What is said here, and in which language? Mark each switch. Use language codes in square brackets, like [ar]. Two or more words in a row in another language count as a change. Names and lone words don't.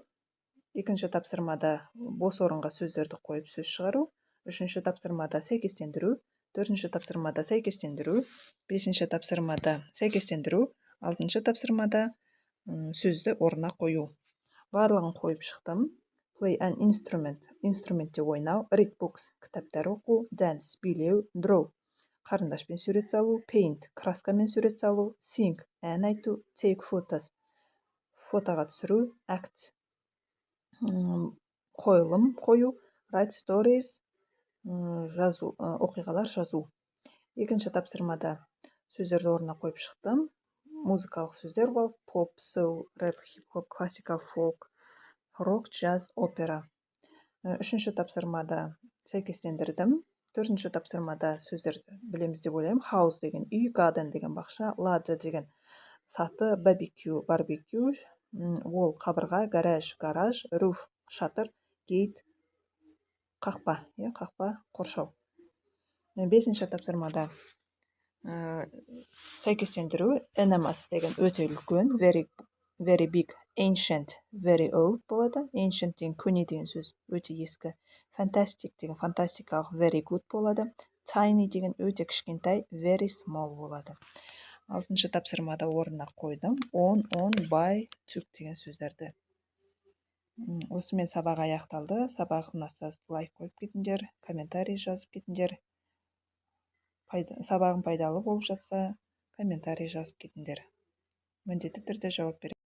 [kk] Екінші тапсырмада бос орынға сөздерді қойып сөз шығару. Үшінші тапсырмада сәйкестендіру. Төртінші тапсырмада сәйкестендіру. Бесінші тапсырмада сәйкестендіру. Алтыншы тапсырмада сөзді орнына қою. Барлығын қойып шықтым. [en] Play an instrument. [kk] Инструментте ойнау. [en] Read books. [kk] Кітаптар оқу. Dance. Билеу. Draw. Қарындашпен сурет салу. Paint. Краскамен сурет салу. Sing. Ән айту. [en] Take photos. [kk] Фотоға түсіру. Act. Қойылым қою. [en] Write stories. [kk] Жазу, оқиғалар жазу. Екінші тапсырмада сөздерді орнына қойып шықтым. Музыкалық сөздер болды. [en] Pop, soul, rap, hip-hop, classical, folk, rock, jazz, opera. [kk] Үшінші тапсырмада сәйкестендірдім. Төртінші тапсырмада сөздерді білеміз деп ойлаймын. House деген үй, garden деген бақша, ladder деген саты, barbecue, барбекю, wall қабырға, гараж, roof шатыр, gate қақпа, қақпа, қоршау. Бесінші тапсырмада сәйкестендіру. Enormous деген өте үлкен, [en] very big, ancient, very old болады. [kk] Ancient деген көне деген сөз, өте ескі. Fantastic деген фантастикалық, [en] very good болады. [kk] Tiny деген өте кішкентай, [en] very small болады. [kk] Алтыншы тапсырмада орнына қойдым. [en] On, by, took [kk] деген сөздерді. Осымен сабақ аяқталды. Сабақ ұнаса лайк қойып кетіңдер, комментарий жазып кетіңдер. Сабағым пайдалы болып жатса, комментарий жазып кетіңдер. Міндетті түрде жауап беремін.